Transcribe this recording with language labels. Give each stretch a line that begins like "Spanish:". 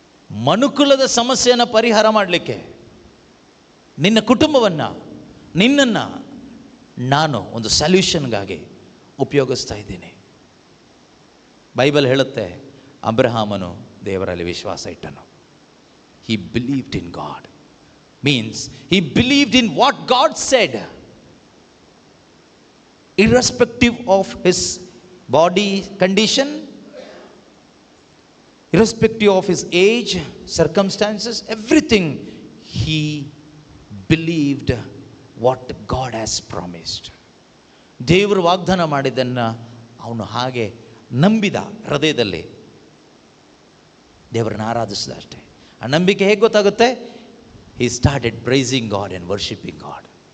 Kannada: ಮನುಕುಲದ ಸಮಸ್ಯೆಯನ್ನು ಪರಿಹಾರ ಮಾಡಲಿಕ್ಕೆ ನಿನ್ನ ಕುಟುಂಬವನ್ನು, ನಿನ್ನನ್ನು ನಾನು ಒಂದು ಸಲ್ಯೂಷನ್ಗಾಗಿ ಉಪಯೋಗಿಸ್ತಾ ಇದ್ದೀನಿ. ಬೈಬಲ್ ಹೇಳುತ್ತೆ, ಅಬ್ರಹಾಮನು ದೇವರಲ್ಲಿ ವಿಶ್ವಾಸ ಇಟ್ಟನು.
English: He believed in God. Means he believed in what God said, irrespective of his body condition, irrespective of his age, circumstances, everything. He believed what God has promised.
Kannada: ದೇವರು ವಾಗ್ದಾನ ಮಾಡಿದ್ದನ್ನು ಅವನು ಹಾಗೆ ನಂಬಿದ, ಹೃದಯದಲ್ಲಿ ದೇವರನ್ನು ಆರಾಧಿಸಿದ ಅಷ್ಟೇ. ಆ ನಂಬಿಕೆ ಹೇಗೆ ಗೊತ್ತಾಗುತ್ತೆ?
English: he started praising God and worshiping God.